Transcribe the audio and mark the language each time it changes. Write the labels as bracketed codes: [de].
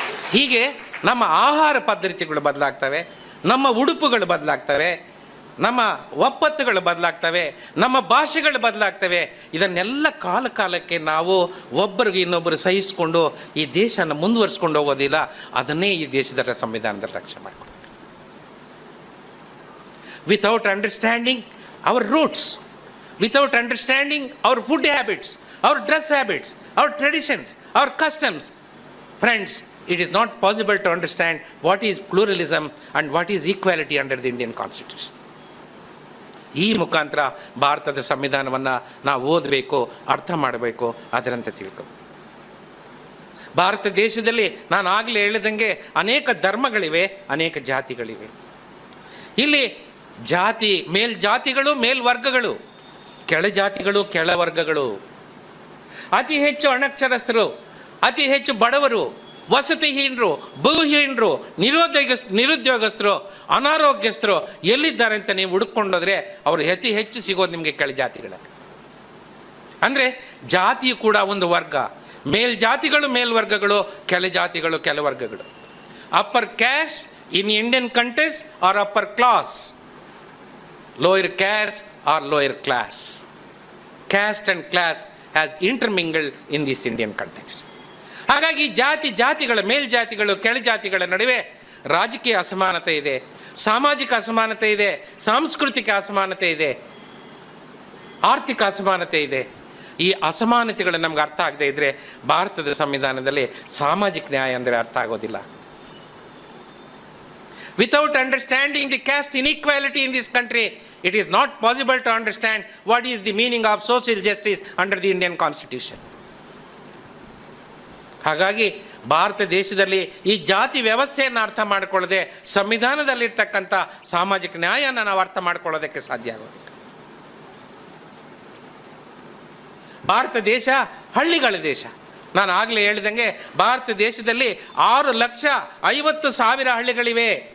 [kn] ಹೀಗೆ ನಮ್ಮ ಆಹಾರ ಪದ್ಧತಿಗಳು ಬದಲಾಗ್ತವೆ, ನಮ್ಮ ಉಡುಪುಗಳು ಬದಲಾಗ್ತವೆ, ನಮ್ಮ ಒಪ್ಪತ್ತುಗಳು ಬದಲಾಗ್ತವೆ, ನಮ್ಮ ಭಾಷೆಗಳು ಬದಲಾಗ್ತವೆ. ಇದನ್ನೆಲ್ಲ ಕಾಲಕ್ಕೆ ನಾವು ಒಬ್ಬರಿಗೆ ಇನ್ನೊಬ್ಬರು ಸಹಿಸಿಕೊಂಡು ಈ ದೇಶನ ಮುಂದುವರಿಸ್ಕೊಂಡು ಹೋಗೋದಿಲ್ಲ. ಅದನ್ನೇ ಈ ದೇಶದ ಸಂವಿಧಾನದಲ್ಲಿ ರಕ್ಷಣೆ ಮಾಡಿಕೊಂಡು. [en] Without understanding our roots, without understanding our food habits, our dress habits, our traditions, our customs, friends, it is not possible to understand what is pluralism and what is equality under the Indian Constitution. [kn] ಈ ಮುಖಾಂತರ ಭಾರತದ ಸಂವಿಧಾನವನ್ನು ನಾವು ಓದಬೇಕು, ಅರ್ಥ ಮಾಡಬೇಕು, ಅದರಂತೆ ತಿಳ್ಕೊ. ಭಾರತ ದೇಶದಲ್ಲಿ ನಾನು ಆಗಲೇ ಹೇಳಿದಂಗೆ ಅನೇಕ ಧರ್ಮಗಳಿವೆ, ಅನೇಕ ಜಾತಿಗಳಿವೆ. ಇಲ್ಲಿ ಜಾತಿ, ಮೇಲ್ಜಾತಿಗಳು, ಮೇಲ್ವರ್ಗಗಳು, ಕೆಳಜಾತಿಗಳು, ಕೆಳವರ್ಗಗಳು, ಅತಿ ಹೆಚ್ಚು ಅನಕ್ಷರಸ್ಥರು, ಅತಿ ಹೆಚ್ಚು ಬಡವರು, ವಸತಿಹೀನರು, ಬಹುಹೀನರು, ನಿರುದ್ಯೋಗಸ್ಥರು, ಅನಾರೋಗ್ಯಸ್ಥರು ಎಲ್ಲಿದ್ದಾರೆ ಅಂತ ನೀವು ಹುಡುಕೊಂಡೋದ್ರೆ ಅವರು ಅತಿ ಹೆಚ್ಚು ಸಿಗೋದು ನಿಮಗೆ ಕೆಳಜಾತಿಗಳಲ್ಲಿ. ಅಂದರೆ ಜಾತಿಯು ಕೂಡ ಒಂದು ವರ್ಗ. ಮೇಲ್ಜಾತಿಗಳು ಮೇಲ್ವರ್ಗಗಳು, ಕೆಳಜಾತಿಗಳು ಕೆಳವರ್ಗಗಳು. [en] Upper caste in Indian countries or upper class, lower caste or lower class. Caste and class has intermingled in this Indian context. [kn] ಹಾಗಾಗಿ ಜಾತಿಗಳ ಮೇಲ್ಜಾತಿಗಳು ಕೆಳಜಾತಿಗಳ ನಡುವೆ ರಾಜಕೀಯ ಅಸಮಾನತೆ ಇದೆ, ಸಾಮಾಜಿಕ ಅಸಮಾನತೆ ಇದೆ, ಸಾಂಸ್ಕೃತಿಕ ಅಸಮಾನತೆ ಇದೆ, ಆರ್ಥಿಕ ಅಸಮಾನತೆ ಇದೆ. ಈ ಅಸಮಾನತೆಗಳು ನಮ್ಗೆ ಅರ್ಥ ಆಗದೆ ಇದ್ದರೆ ಭಾರತದ ಸಂವಿಧಾನದಲ್ಲಿ ಸಾಮಾಜಿಕ ನ್ಯಾಯ ಅಂದರೆ ಅರ್ಥ ಆಗೋದಿಲ್ಲ. [en] Without understanding the caste inequality in this country, it is not possible to understand what is the meaning of social justice under the Indian Constitution. [kn] ಹಾಗಾಗಿ ಭಾರತ ದೇಶದಲ್ಲಿ ಈ ಜಾತಿ ವ್ಯವಸ್ಥೆಯನ್ನು ಅರ್ಥ ಮಾಡಿಕೊಳ್ಳದೆ ಸಂವಿಧಾನದಲ್ಲಿರ್ತಕ್ಕಂಥ ಸಾಮಾಜಿಕ ನ್ಯಾಯನ ನಾವು ಅರ್ಥ ಮಾಡ್ಕೊಳ್ಳೋದಕ್ಕೆ ಸಾಧ್ಯ ಆಗೋದಿಲ್ಲ. ಭಾರತ ದೇಶ ಹಳ್ಳಿಗಳ ದೇಶ. ನಾನು ಆಗಲೇ ಹೇಳಿದಂಗೆ ಭಾರತ ದೇಶದಲ್ಲಿ 6,50,000 ಹಳ್ಳಿಗಳಿವೆ.